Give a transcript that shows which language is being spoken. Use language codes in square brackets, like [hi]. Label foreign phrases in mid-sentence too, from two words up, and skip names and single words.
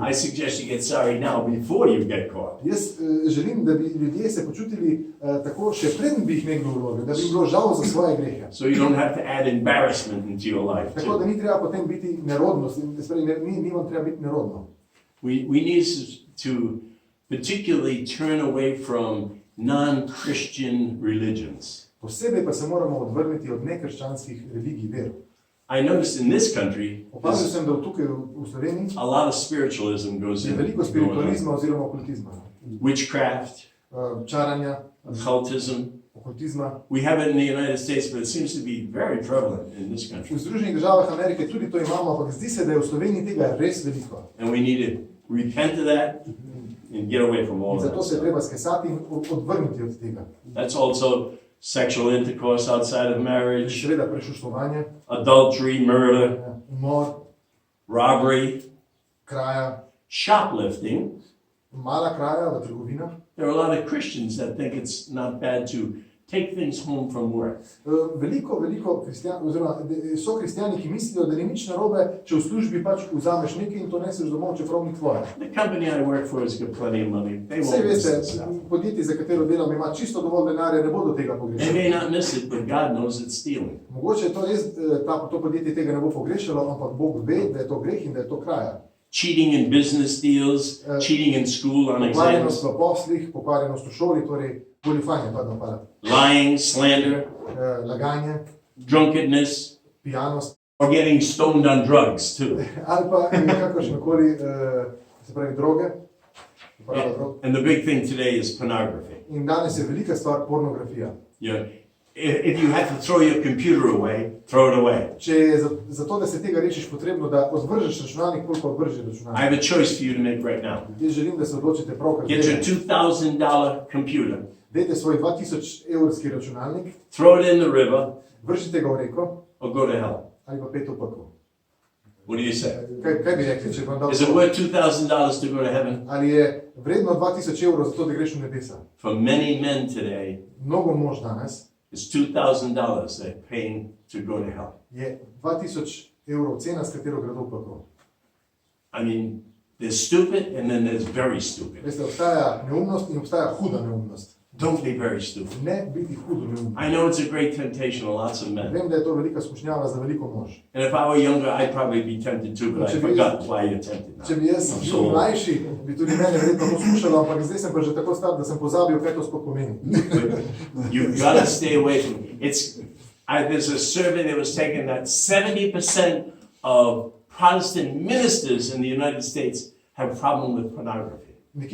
[en] I suggest you get sorry now before you get caught. [sl] Jaz želim, da bi ljudje se počutili tako, še preden bi jih nekdo ulovil, da bi jim bilo žal za svoje grehe. [en] So you don't have to add embarrassment into your life. [sl] Tako [en] Too. [sl] da ni treba potem biti nerodnost, ni vam treba biti nerodno. [en] We need to particularly turn away from non-Christian religions. [sl] Posebej pa se moramo odvrniti od nekrščanskih religij, ver. [en] I noticed in this country, [sl] Opazil [en] there's [sl] sem, da tukaj v Sloveniji [en] a lot of spiritualism goes [sl] je [en] in. [sl] veliko spiritualizma oziroma okultizma. [en] Witchcraft, [sl] Čaranja, [en] occultism. [sl] okultizma. [en] We have it in the United States, but it seems to be very prevalent in this country. [sl] V Združenih državah Amerike tudi to imamo, ampak zdi se, da je v Sloveniji tega res veliko. [en] And we need to repent of that and get away from all [sl] In [en] of [sl] zato [en] that [sl] se je [en] stuff. [sl] treba skesati in odvrniti od tega. [en] That's also sexual intercourse outside of marriage, [sl] Seveda prešuštovanje, [en] adultery, murder, [sl] umor, [en] robbery, [sl] kraja, [en] shoplifting. [sl] mala kraja v trgovinah. [en] There are a lot of Christians that think it's not bad to take things home from work. [sl] Veliko so kristjani, ki mislijo, da ni nič narobe, če v službi pač vzameš nekaj in to neseš domov, čeprav ni tvoje. [en] The company I work for has got plenty of money. They [sl] Saj [en] won't miss [sl] veste, [en] this stuff. [sl] podjetje, za katero delam, ima čisto dovolj denarja, ne bodo tega [en] They [sl] pogrešali. [en] may not miss it, but God knows it's stealing. [sl] Mogoče je to res, to podjetje tega ne bo pogrešalo, ampak Bog ve, da je to greh in da je to kraja. [en] Cheating in business deals, cheating in school on [sl] Pokvarjenost [en] exams, [sl] v poslih, pokvarjenost v šoli, torej goljufanje, [en] lying, slander, [sl] laganje, [en] drunkenness, [sl] pijanost [en] or getting stoned on drugs too. [sl] ali pa kakršnekoli, se pravi, droge, uporaba drog. [en] And the big thing today is pornography. [sl] In danes je velika stvar pornografija. [en] You know, if you have to throw your computer away, throw it away. [sl] Če je za to, da se tega rešiš, potrebno, da odvržeš računalnik, koliko odvržeš [en] I [sl] računalnik. [en] have a choice for you to make right now. [sl] Jaz želim, da se odločite pravkar [en] Get your [sl] zdaj. [en] $2,000 computer, [sl] Dajte svoj 2000 evrski računalnik, [en] throw it in the river, [sl] vržite ga v reko [en] or go to hell. [sl] ali pa pet v pekel. [en] What do you say? [sl] Kaj bi rekli, če vam dal [en] Is it worth $2,000 to go to heaven? [sl] Ali je vredno 2000 evrov za to, da greš v nebesa? [en] For many men today, [sl] Mnogo mož danes [en] it's $2,000 they're paying to go to hell. [sl] je 2000 evrov cena, s katero gredo v pekel. [en] I mean, there's stupid and then there's very stupid. [sl] Veste, obstaja neumnost in obstaja huda neumnost. [en] Don't be very stupid. [sl] Ne biti hudo neumno. [en] I know it's a great temptation to lots of men. [sl] Vem, da je to velika skušnjava za veliko mož. [en] And if I were younger, I'd probably be tempted too, but I forgot why you're tempted [sl] Če [en] now. [sl] bi jaz [en] I'm [sl] bil [en] so old. [sl] mlajši, bi tudi mene verjetno to skušalo, ampak zdaj sem pa že tako star, da sem pozabil, kaj to sploh pomeni. [en] You've got to stay away from it. There's a survey that was taken that 70% of Protestant ministers in the United States have a problem with pornography.